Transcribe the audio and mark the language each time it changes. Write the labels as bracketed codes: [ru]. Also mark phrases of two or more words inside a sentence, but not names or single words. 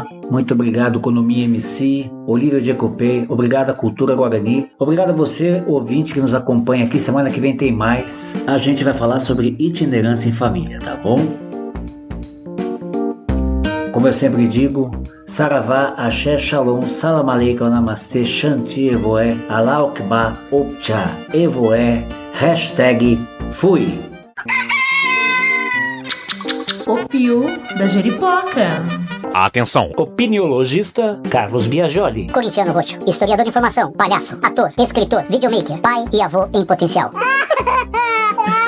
[pt] Muito obrigado, Economia MC, Olívia Jacopé. Obrigado à Cultura Guarani. Obrigado a você, ouvinte, que nos acompanha aqui. Semana que vem tem mais. A gente vai falar sobre itinerância em família, tá bom? Como eu sempre digo, Saravá, Axé, Shalom, [ar] Salam Aleikum, [pt] Namastê, Shanti, Evoé, [ar] Allah Akbar, [pt] Opcha, Evoé, #fui. O Piu da Jeripoca. Atenção! Opiniologista Carlos Biagioli. Corintiano roxo, historiador de informação, palhaço, ator, escritor, videomaker, pai e avô em potencial.